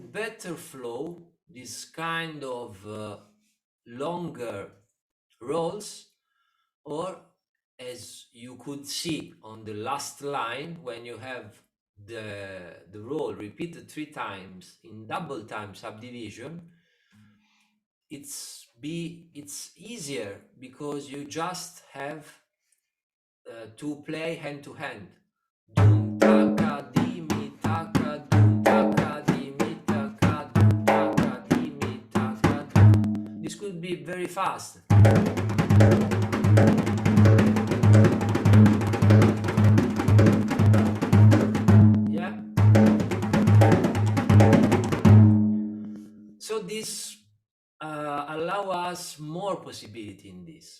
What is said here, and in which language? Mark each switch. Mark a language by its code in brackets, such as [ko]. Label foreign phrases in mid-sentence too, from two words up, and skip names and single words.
[en] better flow this kind of longer rolls, or as you could see on the last line, when you have the roll repeated 3 times in double time subdivision, it's easier because you just have to play hand to hand. Dum taka di mi taka, dum taka di mi taka, dum taka di mi taka. This could be very fast. Yeah. So this allow us more possibility in this.